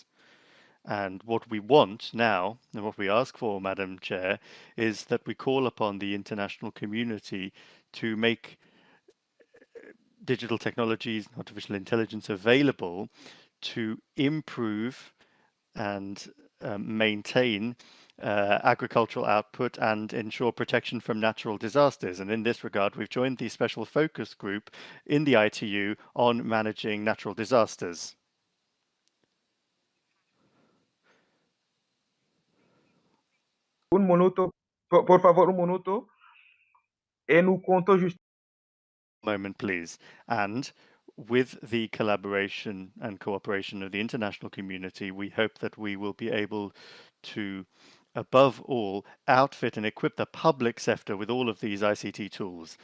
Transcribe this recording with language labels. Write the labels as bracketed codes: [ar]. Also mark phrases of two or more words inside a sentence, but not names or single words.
[en] And what we want now, and what we ask for, Madam Chair, is that we call upon the international community to make digital technologies, artificial intelligence available to improve and maintain agricultural output and ensure protection from natural disasters. And in this regard, we've joined the special focus group in the ITU on managing natural disasters. [es] Un minuto, por favor, un minuto. [fr] E nous comptons juste. [en] Moment, please. And with the collaboration and cooperation of the international community, we hope that we will be able to, above all, outfit and equip the public sector with all of these ICT tools.